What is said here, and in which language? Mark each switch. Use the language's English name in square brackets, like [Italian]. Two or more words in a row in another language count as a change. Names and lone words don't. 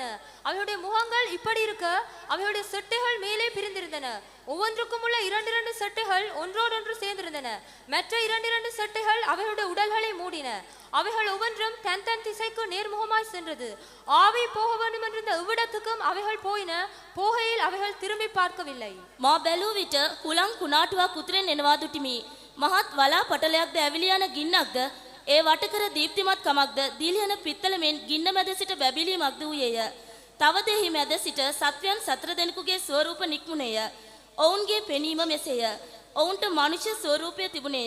[Tamil] அவர்களுடைய முகங்கள் இப்படி இருக்க அவர்களுடைய செட்டைகள் மேலே பிரிந்திருந்தன. ஒவ்வொன்றுக்கும் உள்ள 2 செட்டைகள் ஒன்றோடொன்று சேர்ந்திருந்தன. மற்ற 2 செட்டைகள் அவைகளுடைய உடல்களை மூடின. அவைகள் ஒவ்வொன்றும் தன் தன் திசைக்கு நேர்முகமாய் சென்றது. ஆவி போக வேண்டும் என்ற எவ்விடத்துக்கும் அவைகள் போயின. போகையில் அவைகள் திரும்பி பார்க்கவில்லை. [Sinhala] මා බැලූ විට හුලං කුණාටුවක් උතුරෙන් එනවා දුටිමි. මහත් වලා පටලයක්ද ඇවිලි යන ගින්නක්ද ඒ වටකර දීප්තිමත් කමක්ද දීලියන පිත්තලමෙන් ගින්න මැද සිට බැබිලීමක්ද වූයේය. තව දෙහි මැද සිට සත්වයන් 4 දෙනෙකුගේ ස්වරූප නික්මුණේය. ඔවුන්ගේ පෙනීම මෙසේය. ඔවුන්ට මනුෂ්‍ය ස්වරූපය තිබුණේය.